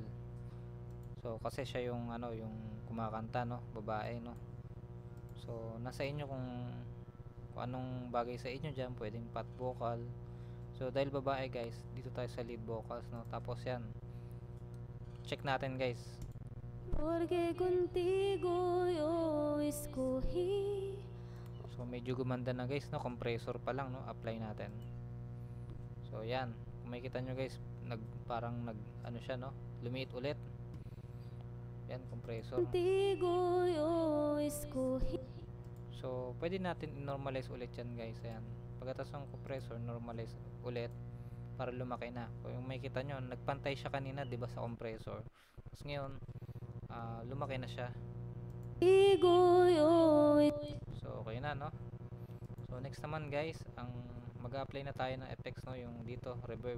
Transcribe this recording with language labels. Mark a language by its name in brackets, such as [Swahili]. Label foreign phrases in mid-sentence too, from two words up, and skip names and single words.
[Filipino] So kasi siya yung yung kumakanta babae So nasa inyo kung anong bagay sa inyo diyan, pwedeng [English] pot vocal. [Filipino] So dahil babae guys, dito tayo sa [English] lead vocals [Filipino] Tapos yan, check natin guys. [Spanish] Porque contigo yo escogí. [Filipino] So medyo gumanda na guys compressor pa lang apply natin. So yan, kung makikita nyo guys, parang siya lumiit ulit. Yan, compressor. [Spanish] Contigo yo escogí. [Filipino] So pwede natin i-normalize ulit yan guys. Ayan, pagkatapos ng compressor, normalize ulit para lumaki na. Kung makikita nyo, nagpantay siya kanina, diba, sa compressor. Tapos ngayon, lumaki na siya. So okay na So next naman guys, ang mag-apply na tayo ng effects yung dito, reverb.